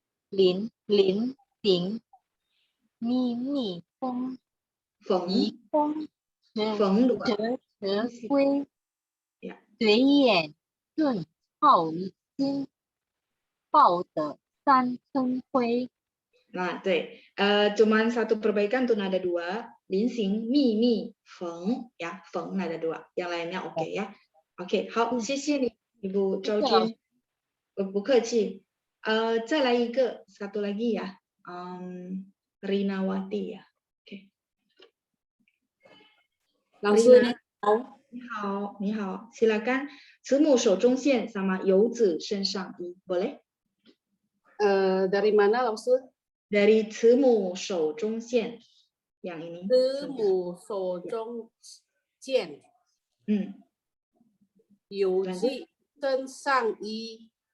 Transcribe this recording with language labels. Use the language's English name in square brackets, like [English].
[Chinese] 临行，密密缝，移风折归，随眼顺浩心，报得三春晖。 [Indonesian] Nah, 对, cuman satu perbaikan tuh nada dua, linsing, mi, feng, ya, feng nada dua, yang lainnya oke ya. [Chinese] Oke, 好，谢谢你，Ibu Zhou Jun，不客气。再来一个， [Indonesian] satu lagi ya, Rinawati ya. Oke. [Chinese] 老师你好。你好，你好，silakan. 慈母手中线 sama 游子身上衣，boleh? [Indonesian] Dari mana, 老师？Dari 慈母手中线，yang ini。 [Chinese] 慈母手中线，游子身上衣。